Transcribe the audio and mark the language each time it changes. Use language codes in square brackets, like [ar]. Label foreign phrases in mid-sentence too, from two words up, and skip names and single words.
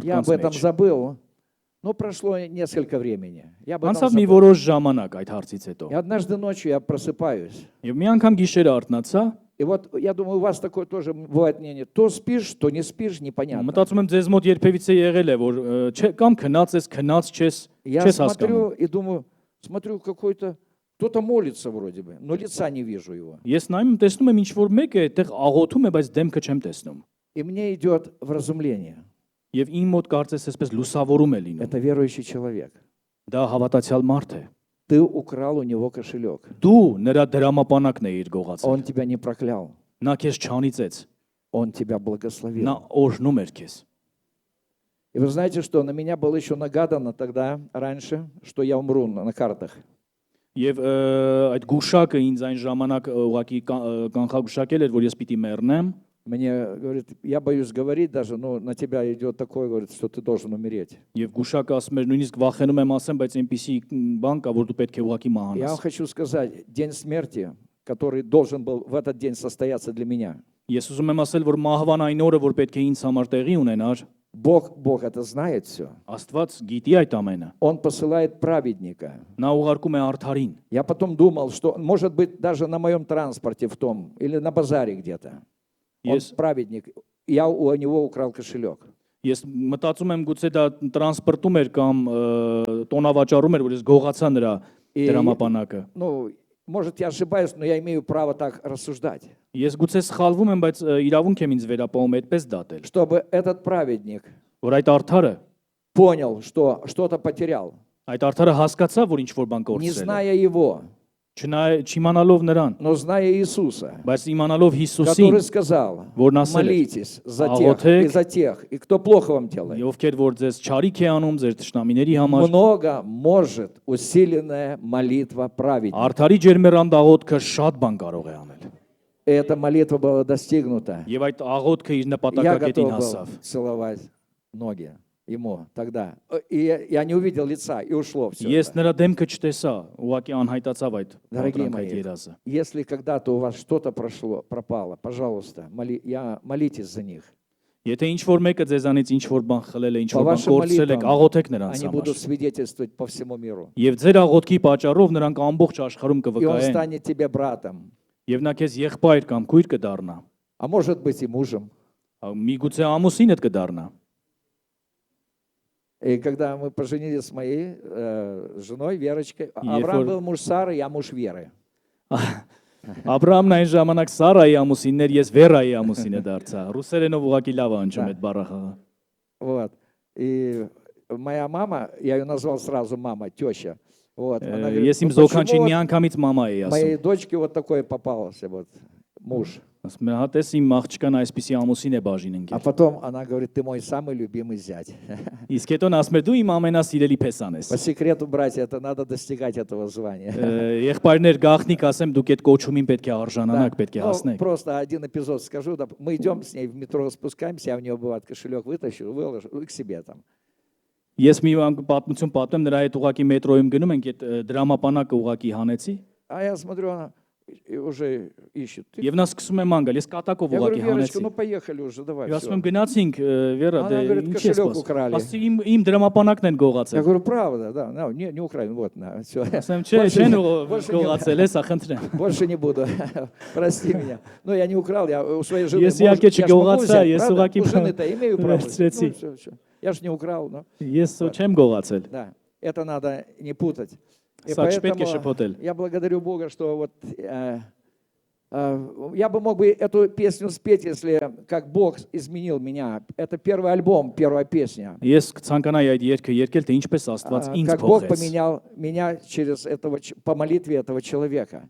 [ru] Я об [hy] մարդկանց [ru] этом [hy] մեջ։ [ru] забыл. Но прошло несколько времени. Я об этом [hy] Անցավ մի [ru] забыл. [hy] որոշ ժամանակ այդ հարցից հետո։ [ru] И однажды ночью я просыпаюсь. [hy] Եւ մի անգամ гիշերը արթնացա, [ru] И вот я думаю, у вас такое тоже бывает мнение. То спишь, то не спишь, непонятно. [hy] մտածում եմ ձեզ մոտ երբևիցե եղել է, որ կամ քնած ես, քնած չես, [ru] Я [hy] չես հասկանում։ [ru] смотрю и думаю, смотрю, какой-то, кто-то молится вроде бы, но лица не вижу его. [hy] Ես նայում եմ, տեսնում եմ ինչ որ մեկ է, այդտեղ աղոթում է, բայց դեմքը չեմ տեսնում։ [ru] И мне идет вразумление. [hy] Եվ իմ մոտ կարծես այսպես լուսավորում է լինում։ [ru] Это верующий человек. [hy] Դա հավատացյալ մարդ է։ [ru] Ты украл у него кошелек. [hy] Դու նրա դրամապանակն է իր գողացել։ [ru] Он тебя не проклял. [hy] Նա քեզ չանիծեց, [ru] Он тебя благословил. [hy] նա օրհնում էր քեզ։ [ru] И вы знаете, что на меня было еще нагадано тогда, раньше, что я умру на картах. [hy] Եվ այդ գուշակը ինձ այն ժամանակ ուղակի կանխագուշակել էր, որ ես պիտի մեռնեմ։ [ru] Мне говорит, я боюсь говорить даже, но на тебя идет такое, говорит, что ты должен умереть. [hy] Եվ գուշակը ասում էր նույնիսկ վախենում եմ ասեմ, բայց այնպիսի բան кա, որ դու պետք է ուղակի [ru] Я вам [hy] մահանաս։ [ru] хочу сказать, день смерти, который должен был в этот день состояться для меня. [hy] Ես ուզում եմ ասել, որ մահվան այն օրը, որ պետք է ինձ համար տեղի ունենար, [ru] Бог это знает все. [hy] Աստված գիտի այդ ամենը։ [ru] Он посылает праведника. [hy] Նա ուղարկում է արդարին։ [ru] Я потом думал, что, может быть, даже на моем транспорте в том, или на базаре где-то. Он [en] Yes. [ru] праведник. Я у него украл кошелек. [hy] Ես մտածում եմ գուցե դա տրանսպորտում էր կամ տոնավաճառում էր, որ ես գողացա նրա դրամապանակը։ [ru] Ну, может, я ошибаюсь, но я имею право так рассуждать. [hy] Ես գուցե սխալվում եմ, բայց իրավունք եմ ինձ վերապահում այդպես դատել, [ru] Чтобы этот праведник [hy] որ այդ արդարը, [ru] понял, что что-то потерял, [hy] այդ արդարը հասկացա, որ ինչ որ բան [ru] не [hy] կորցրել է։ [ru] зная его, [hy] Չիմանալով նրան, [ru] но зная Иисуса, [hy] բայց իմանալով Հիսուսին, [ru] который сказал, [hy] որ նա ասել է. [ru] молитесь за тех [hy] Աղոթեք, [ru] и за тех, и кто плохо вам делает. [hy] ովքեր որ ձեզ չարիք է անում ձեր ճշտամիների համար, [ru] Много может усиленная молитва праведника. [hy] արդարի ջերմերան աղոթքը շատ բան կարող է аնել։ [ru] И эта молитва была достигнута. [hy] Եվ այդ աղոթքը իր [ru] Я [hy] նպատակակետին [ru] готов был [hy] հասավ։ [ru] целовать ноги ему тогда. И я не увидел лица, и ушло все. [hy] Ես նրա դեմքը չտեսա, ուղղակի անհայտացավ այդ [ru] Дорогие [hy] այդ [ru] мои, [hy] երազը։ [ru] если когда-то у вас что-то пропало, пожалуйста, молитесь за них. [hy] Եթե ինչ որ մեկը ձեզանից ինչ որ բան խլել է, ինչ [ru] По [hy] որ բան [ru] вашим [hy] կորցրել եք, [ru] молитвам [hy] աղոթեք նրանց [ru] они [hy] համար։ [ru] будут свидетельствовать по всему миру. [hy] Եվ ձեր աղոթքի պատճառով նրանք ամբողջ աշխարհում [ru] И он [hy] կվկայեն, [ru] станет тебе братом, [hy] եւ նա քեզ եղբայր կամ քույր կդառնա։ [ru] а может быть и мужем. [hy] Միգուցե ամուսինդ կդառնա։ [ru] И когда мы поженились с моей женой Верочкой, Ефор- Авраам был муж Сары, я муж Веры. [hy] Աբրահամն այն ժամանակ Սարայի ամուսինն էր, ես Վերայի ամուսինը դարձա։ Ռուսերենով ուղղակի լավ է հնչում այդ բառախաղը։ [ru] Вот. И моя мама, я ее назвал сразу мама, теща. Вот. Она говорит, [hy] Ես իմ [ru] ну почему [hy] զոքանչին [ru] вот [hy] միանգամից մամա էի ասում։ [ru] моей дочке вот такой попался вот муж. [hy] Ասում եմ, հա տես իմ աղջկան այսպիսի ամուսին է բաժին [ru] А [hy] ընկել։ [ru] потом она говорит, ты мой самый любимый зять. [hy] Իսկ հետո նա ասում է դու իմ ամենասիրելի փեսան ես։ [ru] По секрету, братья, это надо достигать этого звания. [hy] Եղբայրներ գաղտնիք ասեմ դուք այդ կոչումին պետք է արժանանաք, պետք է [ru] Ну, [hy] հասնեք։ [ru] просто один эпизод скажу. Мы идем с ней в метро, спускаемся, я у нее бывает кошелек вытащу, выложу и к себе там. [hy] Ես մի պատմություն պատմեմ, նրա հետ ուղակի մետրոյում գնում ենք, այդ դրամապանակը ուղակի հանեցի, [ru] А я смотрю, она уже ищет. [hy] եւ նա սկսում է ման գալ։ Ես կատակով [ru] Я говорю, [hy] ուղակի [ru] Верочка, [hy] հանեցի։ [ru] ну поехали уже, давай. [hy] Ես [ru] всё. [hy] ասում եմ գնացինք, Վերա, [ru] Она [hy] դե [ru] говорит, [hy] ինչ ես [ru] кошелек [hy] սպաս։ [ru] украли. [hy] Ասի իմ դրամապանակն են [ru] Я [hy] գողացել։ [ru] говорю, правда, да, no, не украин, вот, на, все. [hy] Ասեմ, չէ, չեն գողացել, էսա խնդրեմ։ [ru] Больше не буду, прости меня. Ну, я не украл, я у своей жены, [hy] Ես իհարկե [ru] я ж могу [hy] չգողացա, [ru] взять, [hy] ես [ru] правда? [hy] ուղղակի [ru] У жены-то имею право. [hy] վերցրեցի։ [ru] Ну, всё. Я же не украл, но, [hy] Ես չեմ գողացել։ [ru] да, это надо не путать. И [hy] Սա չպետք է [ru] поэтому [hy] շփոթել։ [ru] я благодарю Бога, что вот я бы мог бы эту песню спеть, если как Бог изменил меня. Это первый альбом, первая песня. [hy] Ես կցանկանայի այդ երգը երգել, թե ինչպես Աստված ինձ [ru] Как Бог [hy] փոխեց։ [ru] поменял меня через этого, по молитве этого человека.